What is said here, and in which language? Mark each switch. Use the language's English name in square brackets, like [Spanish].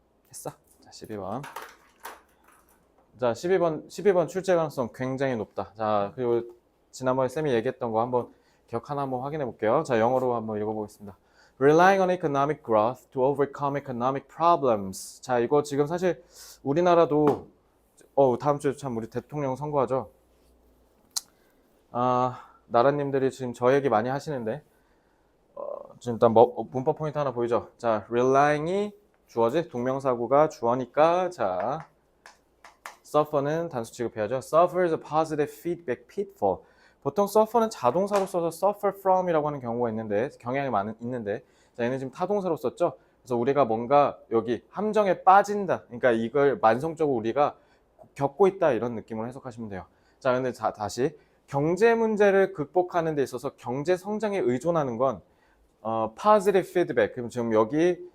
[Korean] 했어. 자, 12번. 자, 12번 출제 가능성 굉장히 높다. 자, 그리고 지난번에 쌤이 얘기했던 거 한번 기억 하나 한번 확인해 볼게요. 자, 영어로 한번 읽어보겠습니다. [English] Relying on economic growth to overcome economic problems. [Korean] 자, 이거 지금 사실 우리나라도 다음 주에 참 우리 대통령 선거하죠. 나라님들이 지금 저 얘기 많이 하시는데 지금 일단 문법 포인트 하나 보이죠? 자, relying이 주어지, 동명사구가 주어니까 자, suffer는 단수 취급해야죠. [English] suffer is a positive feedback pitfall. [Korean] 보통 suffer는 자동사로 써서 suffer from이라고 하는 경우가 있는데 경향이 있는데 자, 얘는 지금 타동사로 썼죠. 그래서 우리가 뭔가 여기 함정에 빠진다. 그러니까 이걸 만성적으로 우리가 겪고 있다 이런 느낌으로 해석하시면 돼요. 자, 근데 다시 경제 문제를 극복하는 데 있어서 경제 성장에 의존하는 건 positive feedback. 그럼 지금 여기